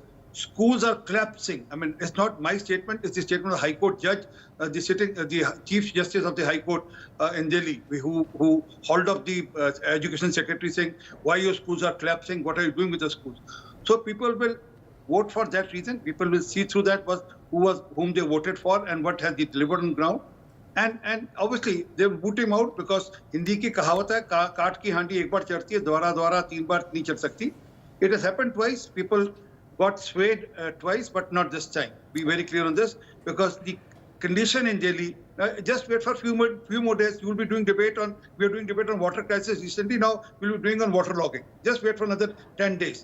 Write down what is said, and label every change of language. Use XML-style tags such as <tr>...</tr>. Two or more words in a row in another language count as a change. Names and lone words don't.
<en>Schools are collapsing. It's not my statement, it's the statement of the High Court judge, the Chief Justice of the High Court in Delhi, who hauled up the Education Secretary saying, why your schools are collapsing, what are you doing with the schools? So people will vote for that reason. People will see through that whom they voted for and what has he delivered on ground. And obviously they will boot him out because</en> <hi>हिंदी की कहावत है, काठ की हांडी एक बार चढ़ती है, दोहरा तीन बार नहीं चढ़ सकती.</hi> <en>It has happened twice. People got swayed twice, but not this time. Be very clear on this, because the condition in Delhi, just wait for a few more days. You will be doing debate on, we are doing debate on water crisis recently. Now we will be doing on water logging. Just wait for another 10 days.</en>